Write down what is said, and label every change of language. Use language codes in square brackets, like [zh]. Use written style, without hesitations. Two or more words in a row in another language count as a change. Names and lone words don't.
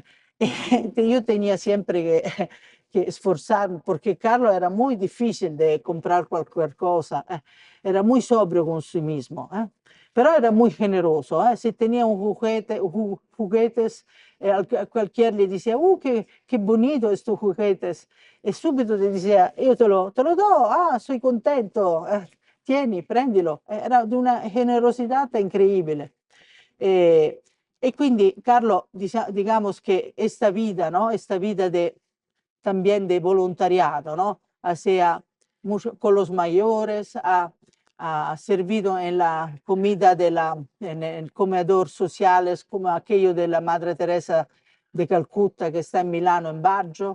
[es] Yo tenía siempre que esforzarme, porque Carlos era muy difícil de comprar cualquier cosa, era muy sobrio con sí mismo, pero era muy generoso. Si tenía un juguete, juguetes, a cualquier le decía, qué bonito estos juguetes, y subito le decía, yo te lo do, soy contento, [it] tieni, prendilo. Era di una generosità incredibile. E quindi Carlo, [es] digamos que esta vida, ¿no? Esta vida también de voluntariado, ¿no? Hacía mucho con los mayores, ha servido en la comida en el comedor sociales, como aquello de la Madre Teresa de Calcuta que está en Milano, en Baggio.